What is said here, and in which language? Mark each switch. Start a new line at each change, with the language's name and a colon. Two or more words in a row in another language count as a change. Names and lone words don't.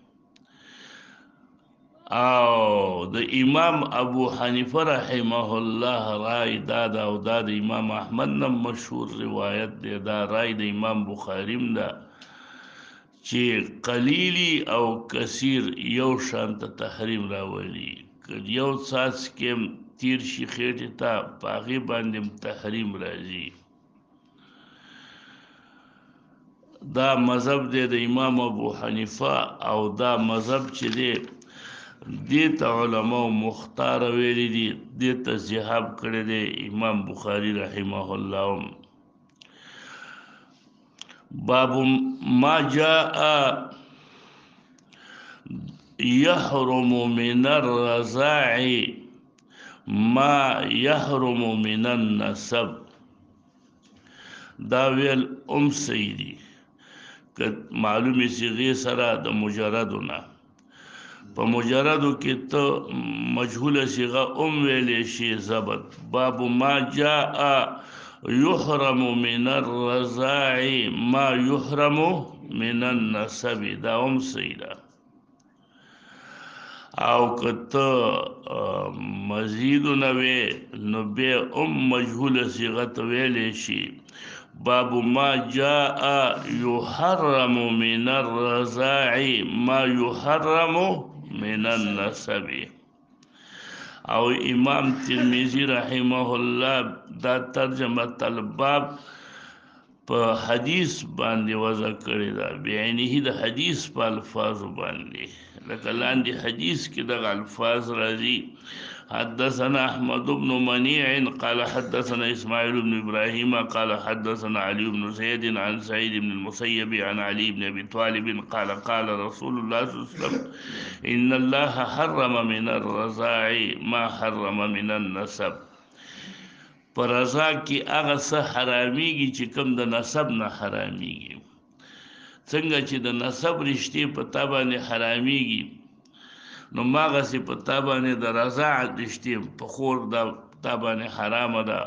Pashto: او د امام ابو حنیفه
Arabic: رحمه الله
Pashto: رای دا ده او دا د امام احمد نه مشهور روایت دی، دا رای د امام بخاریم ده چې قلیلی او کثیر یو شانته تحریم راولي، که یو څاڅکی تیر شي خېټې ته په هغې باندې تحریم راځي. دا مذهب دی د امام ابو حنیفه او دا مذهب چې دی دې ته علماء مختار ویلي دي، دې ته ذهاب کړی دی امام بخاري
Arabic: رحمه الله. باب ما جاء يحرم من الرضاع ما يحرم من النسب،
Pashto: دا ویل سیدی که معلومی صیغې سره د مجردونه، په مجردو کې ته مجهوله صیغه ویلی شي ضبط.
Arabic: باب ما جاء يحرم من الرضاع ما يحرم من النسب،
Pashto: دا سیده. او که ته مزیدونه وی نو بیا مجهوله صیغه ته ویلی شي.
Arabic: باب ما جاء يحرم من الرضاع ما يحرم من النسب.
Pashto: او امام ترمذی
Arabic: رحمه الله
Pashto: دا
Arabic: ترجمه الباب
Pashto: په حدیث باندې وضع کړی دا، بعینه د حدیث په الفاظو باندې، لکه لاندې حدیث کې دغه الفاظ راځي.
Arabic: حدثنا احمد بن منيع قال حدثنا اسماعيل بن ابراهيم قال حدثنا علي بن زيد عن سعيد بن المسيب عن علي بن ابي طالب قال قال رسول الله صلى الله عليه وسلم ان الله حرم من الرضاع ما حرم من النسب.
Pashto: پر رضا کې هغه څه حرامېږي چې کوم د نسب نه حرامېږي. څنګه چې د نسب رشتې په تا باندې حرامېږي نو ماغسې په تا باندې د رضاعت رشتې په خور د تا باندې حرامه ده.